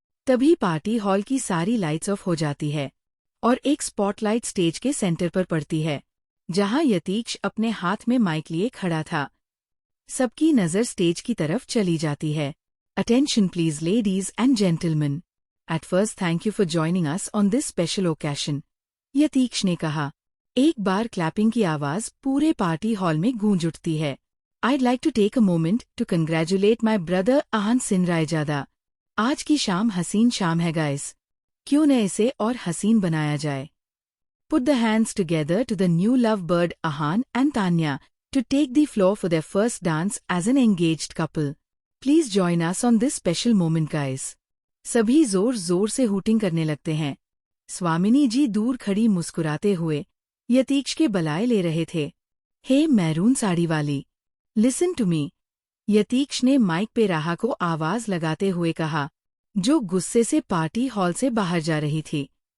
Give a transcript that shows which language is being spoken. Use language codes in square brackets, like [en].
[hi] तभी party hall की सारी लाइट्स ऑफ हो जाती है और एक स्पॉटलाइट स्टेज के सेंटर पर पड़ती है, जहां यतीक्ष अपने हाथ में माइक लिए खड़ा था। सबकी नजर स्टेज की तरफ चली जाती है। [en] attention please ladies and gentleman, at first thank you for joining us on this special occasion, [hi] यतीक्ष ने कहा। एक बार क्लैपिंग की आवाज पूरे पार्टी हॉल में गूंज उठती है। [en] I'd like to take a moment to congratulate my brother Aahan Singh Raizada. [hi] आज की शाम हसीन शाम है गाइस, क्यों न इसे और हसीन बनाया जाए। [en] Put the hands together to the new love bird Ahan and Tanya to take the floor for their first dance as an engaged couple. Please join us on this special moment guys. [hi] सभी जोर जोर से hooting करने लगते हैं। स्वामिनी जी दूर खड़ी मुस्कुराते हुए यतीक्ष के बलाए ले रहे थे। हे मैरून साड़ी वाली, [en] listen to me, [hi] यतीक्ष ने माइक पे राहा को आवाज लगाते हुए कहा, जो गुस्से से पार्टी हॉल से बाहर जा रही थी।